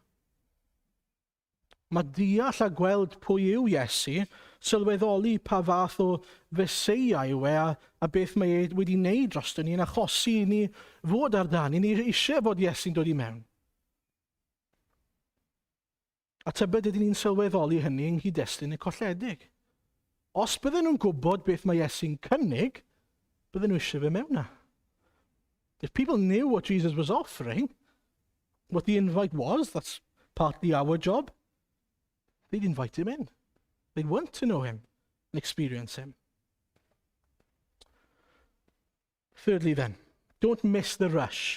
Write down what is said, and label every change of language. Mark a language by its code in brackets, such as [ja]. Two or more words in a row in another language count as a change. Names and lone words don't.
[cy] Mae deall a gweld pwy yw Iesu, sylweddoli pa fath o feseia yw e, a beth mae e wedi wneud drosto ni, yn achosi i ni fod ar dan, i ni eisiau fod Iesu'n dod i mewn. A tybed ydyn ni'n sylweddoli hynny yng nghyd-destun y colledig. Os bydden nhw'n gwybod beth mae Iesu'n cynnig, bydden nhw eisiau fe mewn na. [en] If people knew what Jesus was offering, what the invite was, that's partly our job, they'd invite him in. They'd want to know him and experience him. Thirdly then, don't miss the rush.